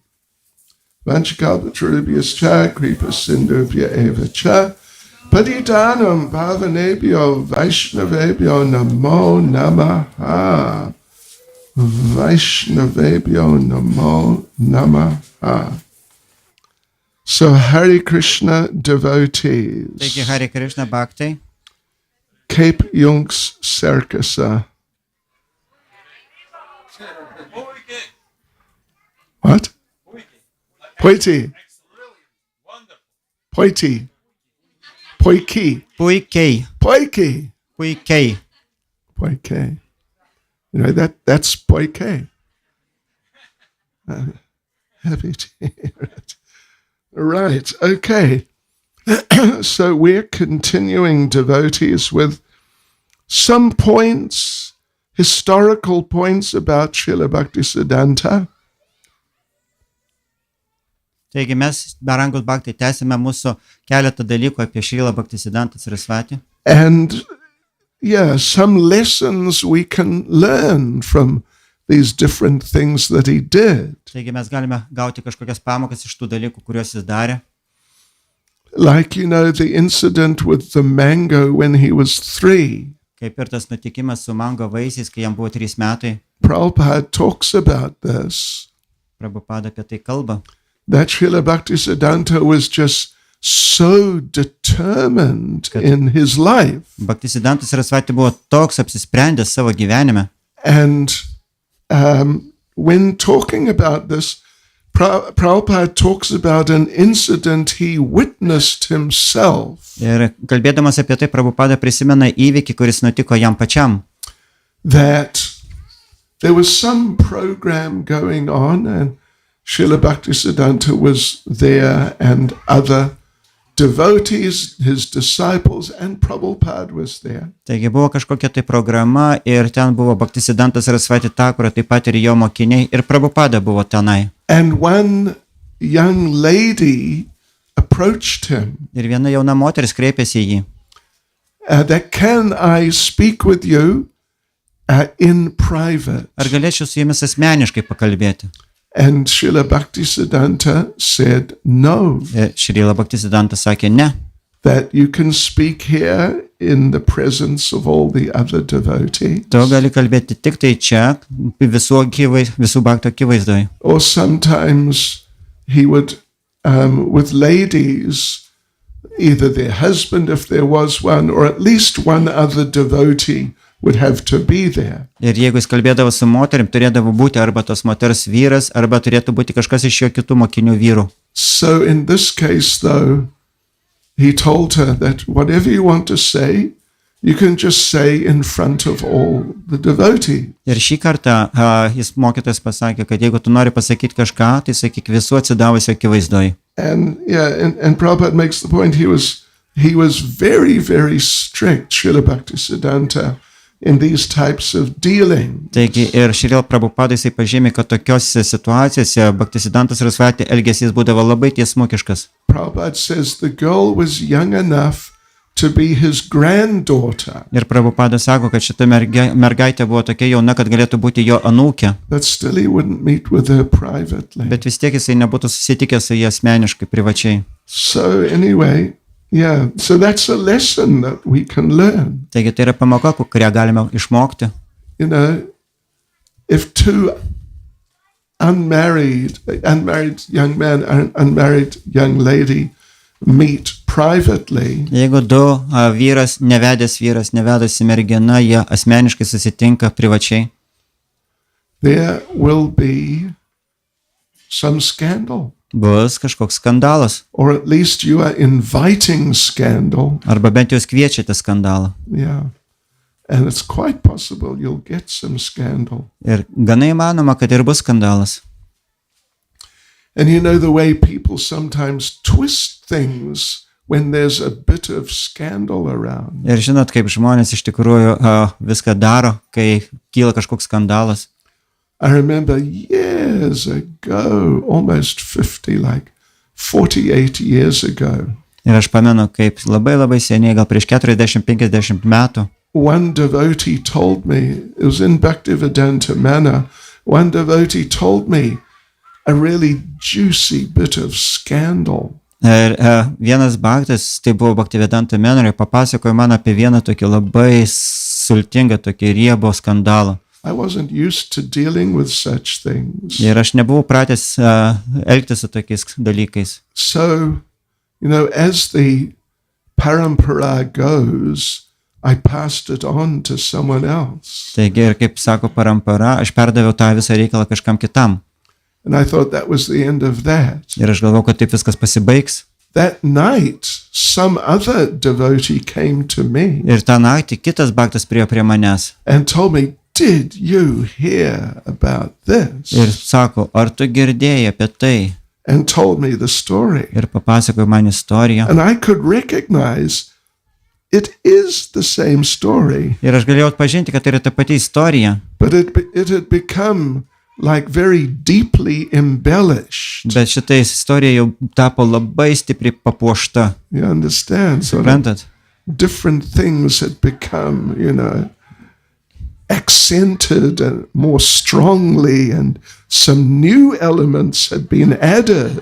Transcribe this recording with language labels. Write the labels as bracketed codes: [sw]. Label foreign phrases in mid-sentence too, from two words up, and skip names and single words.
[sa] वाञ्छाकल्पतरुभ्यश्च कृपासिन्धुभ्य एव च पतितानां पावनेभ्यो वैष्णवेभ्यो नमो नमः. वैष्णवेभ्यो नमो नमः. [en] So Hare Krishna devotees, [lt] Taigi Hare Krishna bhaktai, Cape Junks Circusa. [en] What? [lt] Poiti. Poiti. Poiki. puikiai, Poiki. puikiai. Poike. [en] You know, that's poike. Happy to hear it. Right, okay. So we're continuing, devotees, with some points, historical points about Šrilą Bhaktisidhantą. [lt] Taigi mes, Barangus Bhaktai, tęsime mūsų keletą dalykų apie Šrilą Bhaktisidhantą Sarasvatį. [en] And yeah, some lessons we can learn from these different things that he did. [lt] Taigi mes galime gauti kažkokias pamokas iš tų dalykų, kuriuos jis darė. [en] Like, you know, the incident with the mango when he was 3. [lt] Kaip ir tas nutikimas su mango vaisiais, kai jam buvo 3 metai. [en] Prabhupada talks about this. [lt] Prabhupada apie tai kalba. [en] That Šrilą Bhaktisidhantą was just so determined in his life. [lt] Bhaktisiddhantas Sarasvatį buvo toks apsisprendęs savo gyvenime. [en] And when talking about this, Prabhupada talks about an incident he witnessed himself. [lt] Ir kalbėdamas apie tai, Prabhupada prisimena įvykį, kuris nutiko jam pačiam. [en] That there was some program going on and Šrilą Bhaktisiddhantą was there and other devotees, his disciples, and Prabhupada was there. [lt] Taigi buvo kažkokia tai programa ir ten buvo Bhaktisiddhantas Sarasvatį Thakura, taip pat ir jo mokiniai, ir Prabhupada buvo tenai. [en] And one young lady approached him. [lt] Ir viena jauna moteris kreipėsi į jį. [en] That can I speak with you in private? [lt] Ar galėčiau su jumis asmeniškai pakalbėti? [en] And Šrilą Bhaktisiddhantą said no. [lt] Šrilą Bhaktisidhantą sakė ne. [en] That you can speak here in the presence of all the other devotees. [lt] Tu gali kalbėti tik tai čia, visų bhaktų akivaizdoj. [en] Or sometimes he would, with ladies, either their husband if there was one, or at least one other devotee would have to be there. [lt] Ir jeigu jis kalbėdavo su moterim, turėdavo būti arba tos moters vyras, arba turėtų būti kažkas iš jo kitų mokinių vyrų. [en] So in this case, though, he told her that whatever you want to say, you can just say in front of all the devotees. [lt] Ir šį kartą jis mokytojas pasakė, kad jeigu tu nori pasakyti kažką, tai sakyk visų atsidavusio akivaizdoj. [en] And yeah, and Prabhupada makes the point, he was very, very strict, Šrilą Bhaktisiddhantą, in these types of dealing. [lt] Taigi ir Šrilą Prabhupada jisai pažymė, kad tokiose situacijose Bhaktisiddhantas Sarasvatį elgesys būdavo labai tiesmukiškas. [en] Prabhupada says the girl was young enough to be his granddaughter. [lt] Ir Prabhupada sako, kad šita mergaitė buvo tokia jauna, kad galėtų būti jo anūkė. [en] But still he wouldn't meet with her privately. [lt] Bet vis tiek jisai nebūtų susitikęs su jie asmeniškai, privačiai. [en] So anyway, yeah, so that's a lesson that we can learn. [lt] Taigi tai yra pamoka, kurią galime išmokti. [en] You know, if two unmarried young man and unmarried young lady meet privately. [lt] Jeigu du vyras, nevedusi mergina, jie asmeniškai susitinka privačiai. [en] There will be some scandal. [lt] Bus kažkoks skandalas. [en] Or at least you are inviting scandal. [lt] Arba bent jūs kviečiate skandalą. [en] Yeah. And it's quite possible you'll get some scandal. [lt] Ir gana įmanoma, kad ir bus skandalas. [en] And you know the way people sometimes twist things when there's a bit of scandal around. [lt] Ir žinot, kaip žmonės iš tikrųjų viską daro, kai kyla kažkoks skandalas. [en] I remember years ago, almost 50, like 48 years ago. [lt] Ir aš pamenu, kaip labai seniai, gal prieš 40-50 metų. [en] One devotee told me, it was in Bhaktivedanta Manor, one devotee told me a really juicy bit of scandal. [lt] Ir vienas bhaktas, tai buvo Bhaktivedanta Manor, papasakojo man apie vieną tokį labai sultingą, tokį riebų skandalą. [en] I wasn't used to dealing with such things. [lt] Ir aš nebuvau pratęs elgtis su tokiais dalykais. [en] So, as the parampara goes, I passed it on to someone else. [lt] Taigi, ir kaip sako parampara, aš perdaviau tą visą reikalą kažkam kitam. [en] And I thought that was the end of that. [lt] Ir aš galvojau, kad taip viskas pasibaigs. [en] That night, some other devotee came to me [lt] Ir tą naktį kitas bhaktas priėjo prie manęs [en] and told me, "Did you hear about this?" [lt] ir sako, ar tu girdėjai apie tai? [en] And told me the story. [lt] Ir papasakojo man istoriją. [en] And I could recognize it is the same story, [lt] Ir aš galėjau atpažinti, kad tai yra ta pati istorija, [en] but it had become like very deeply embellished. [lt] bet šita istorija jau tapo labai stipriai papuošta. [en] You understand? So [lt] Suprantat? [en] different things had become, accented and more strongly, and some new elements had been added.